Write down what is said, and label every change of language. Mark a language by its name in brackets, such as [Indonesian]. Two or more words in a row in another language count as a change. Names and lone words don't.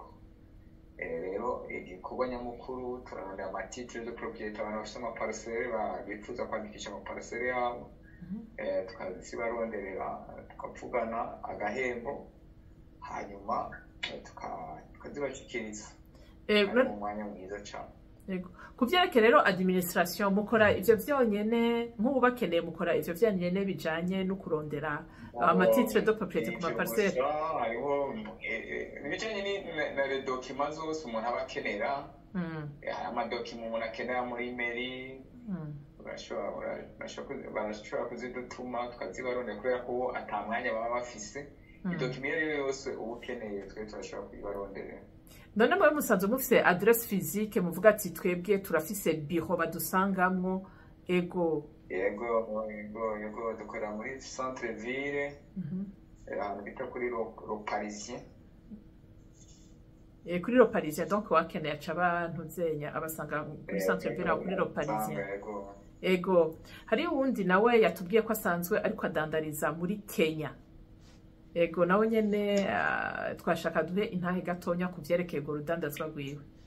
[Rundi] Rero igikorwa nyamukuru turarondera [French] amatitre de propriété, [Rundi] abantu bafite amaparcelle bifuza kwandikisha amaparcelle yabo, tukazibaronderera tukavugana agahembo, hanyuma tukazibashyikiriza mu mwanya mwiza cyane. Ku byerekeye rero administration mukora ivyo vyonyene, nk'ubu bakeneye mukora ivyo vyonyene bijanye no kurondera [French] amatitre de propriété [Rundi] ku maparcelle? Hariho ibijanye na [French] les documents [Rundi] zose umuntu aba akenera, amadokima umuntu akenera muri mairie, barashobora kuzidutuma tukazibarondera kubera ko ata mwanya baba bafise. Idokima iyo ariyo yose uba ukeneye twe turashobora kuyibaronderera. None mwe musanzwe mufise [French] adresse physique [Rundi] muvuga ati twebwe turafise bureau badusangamwo? Yego dukorera muri [French] centre ville, [Rundi] ahantu bita kuri le Parisien. Kuri le Parisien, donc wakeneye aca abantu zenya abasanga kuri [French] centre ville [Rundi] kuri le Parisien. Ego hari uwundi nawe yatubwiye ko asanzwe ariko adandariza muri Kenya. Ego nawe nyene twashaka duhe intahe gatonya ku vyerekeye urwo rudandazwa rwiwe.